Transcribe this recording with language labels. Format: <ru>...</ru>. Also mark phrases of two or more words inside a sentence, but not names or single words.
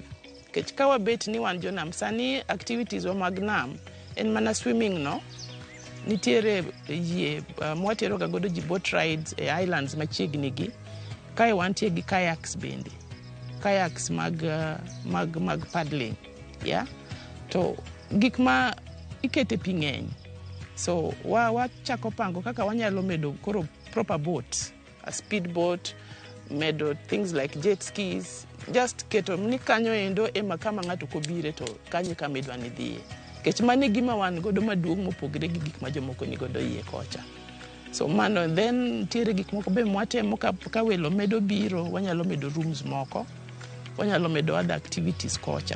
<luo>Kech kawa bet ni wan jonam, sani activities wa mag nam, en mana swimming no, nitiere yie, mwatero ga godo ji</luo> <en>boat rides</en> <luo>e islands machiegni gi, kai wantie gi kayaks bende, kayaks mag paddling, yeah? To gik ma ikete pi ng'eny, so wachako pango kaka wanyalo medo koro</luo> <en>proper boat, a speed boat,</en> <luo>medo</luo> <en>things like jet skis, just</en> <luo>keto ni kanyo endo ema kama ng'ato kobire to kanyo kama idwa ni dhiye. Kech mane gima wan godo maduong' mopogre gi gik ma jomoko ni godo iye kocha. So mano, then tiere gik moko be mwatemo ka welo medo biro, wanyalo medo rooms moko, wanyalo medo</luo> <en>other activities</en> <luo>kocha.</luo>